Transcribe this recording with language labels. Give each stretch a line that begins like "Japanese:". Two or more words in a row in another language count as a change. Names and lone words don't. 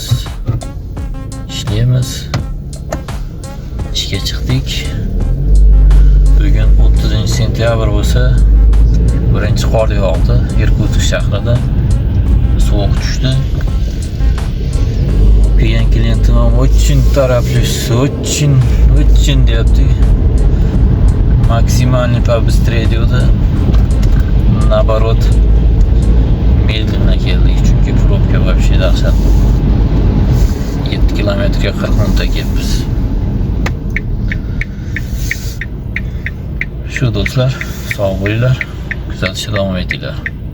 Uzbek: Ishlaymiz. Ishga chiqdik. Bugun 30-sentyabr bo'lsa, birinchi qor yog'di Irkutsk shahrida. Sovuq tushdi. Keyin klientim ham
Russian: очень тороплюсь, очень
Uzbek: deyapti.
Russian: Максимально побыстрее deydi. Наоборот, медленно
Uzbek: keldik, chunki probka вообще dahshat. 7 kilometrga 40 minutda kelibmiz. Shu do'stlar, sog' bo'linglar, kuzatishda davom etinglar.